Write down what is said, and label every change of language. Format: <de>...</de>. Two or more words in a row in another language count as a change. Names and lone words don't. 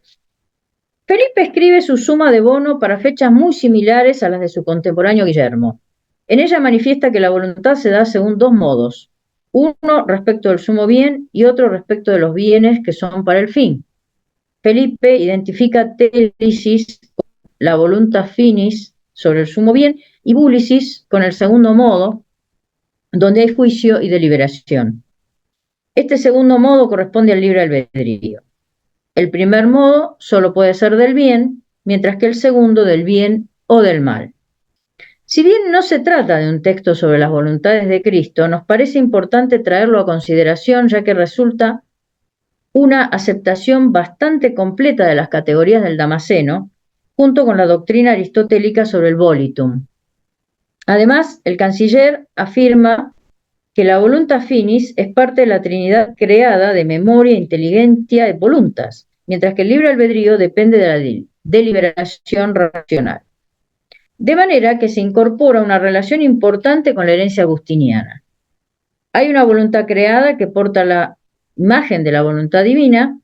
<es>Felipe escribe su Suma de Bono para fechas muy similares a las de su contemporáneo Guillermo. En ella manifiesta que la voluntad se da según dos modos, uno respecto del sumo bien y otro respecto de los bienes que son para el fin. Felipe identifica télisis, la</es> <la>voluntas finis,</la> <es>sobre el sumo bien, y vúlicis con el segundo modo, donde hay juicio y deliberación. Este segundo modo corresponde al libre albedrío. El primer modo solo puede ser del bien, mientras que el segundo del bien o del mal. Si bien no se trata de un texto sobre las voluntades de Cristo, nos parece importante traerlo a consideración, ya que resulta una aceptación bastante completa de las categorías del Damasceno, junto con la doctrina aristotélica sobre el volitum. Además, el canciller afirma que la</es> <la>voluntas finis</la> <es>es parte de la Trinidad creada de memoria, inteligencia y voluntas, mientras que el libre albedrío depende de la deliberación racional. De manera que se incorpora una relación importante con la herencia agustiniana. Hay una voluntad creada que porta la imagen de la voluntad divina.</es>